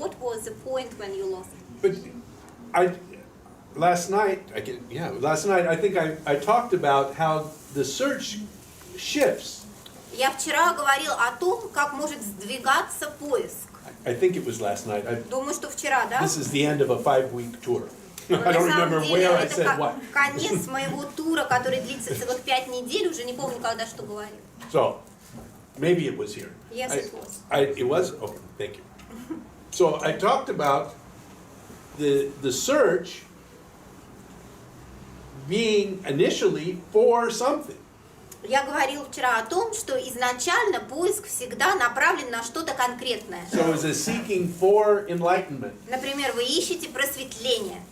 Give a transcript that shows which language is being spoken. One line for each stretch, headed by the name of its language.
English: What was the point when you lost it? But last night I think I talked about how the search shifts.
Russian: Я вчера говорил о том, как может сдвигаться поиск.
English: I think it was last night.
Russian: Думаю, что вчера, да?
English: This is the end of a 5-week tour.
Russian: Но
English: I don't
Russian: на самом
English: remember
Russian: деле
English: where I
Russian: это
English: said what.
Russian: конец моего тура, который длится целых 5 недель, уже не помню, когда что говорил.
English: So, maybe it was here. Yes, it was. It was? Okay, thank you. So I talked about the search being initially for something.
Russian: Я говорил вчера о том, что изначально поиск всегда направлен на что-то конкретное.
English: So it's a seeking for enlightenment.
Russian: Например, вы ищете просветление.